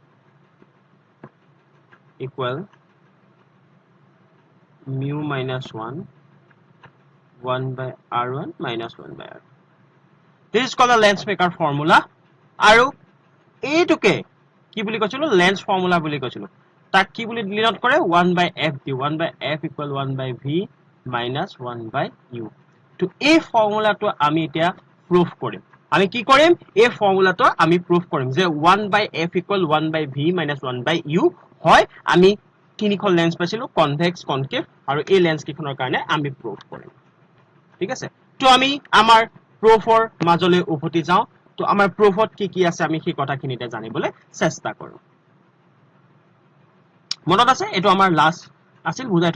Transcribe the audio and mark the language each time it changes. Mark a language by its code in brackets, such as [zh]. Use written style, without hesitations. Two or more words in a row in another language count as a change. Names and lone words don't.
[en] mu minus 1 by r1 minus 1 by r. This is called a lens maker formula. [as] আৰু এইটোকে কি বুলি কৈছিলো? [en] lens formula [as] বুলি কৈছিলো। তাক কি বুলি ডিনোট কৰে? [en] 1 by f [as] দি [en] 1 by f equal 1 by v minus 1 by u. [as] তো এই ফৰ্মুলাটো আমি এতিয়া প্ৰুফ কৰিম। আমি কি কৰিম? এই ফৰ্মুলাটো আমি প্ৰুফ কৰিম যে [en] 1 by f equal 1 by v minus 1 by u [as] হয়। আমি তিনিখন লেন্স পাইছিলো, কনভেক্স, কনকেভ আৰু এই লেন্স কেইখনৰ কাৰণে আমি প্ৰুফ কৰিম। ঠিক আছে? তো আমি আমাৰ প্ৰুফৰ মাজলৈ উভতি যাওঁ। তো আমাৰ প্ৰুফত কি কি আছে আমি সেই কথাখিনিতে জানিবলৈ চেষ্টা কৰোঁ। মনত আছে? এইটো আমাৰ লাষ্ট আছিল, বুজাই থোৱা আছে।